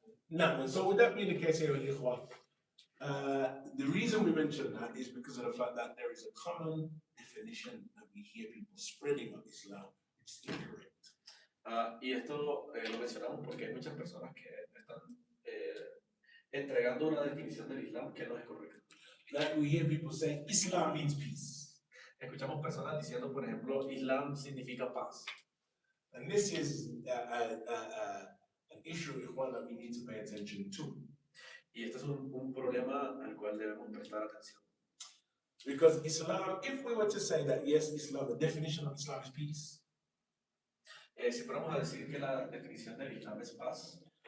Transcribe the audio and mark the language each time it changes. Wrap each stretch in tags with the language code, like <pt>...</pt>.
<en>No, and so would that be the case here with Ikhwan? The reason we mention that is because of the fact that there is a common definition that we hear people spreading of Islam, which is incorrect.</en> <es>Y esto lo mencionamos porque hay muchas personas que están entregando una definición del Islam que no es correcta.</es> <en>Like we hear people saying Islam means peace.</en> <es>Escuchamos personas diciendo, por ejemplo, Islam significa paz.</es> <en>And this is an issue that we need to pay attention to.</en> <es>Y este es un problema al cual debemos prestar atención.</es> <en>Because Islam, if we were to say that yes, Islam, the definition of Islam is peace.</en> <es>Si fuéramos a decir que la definición del Islam es paz,</es>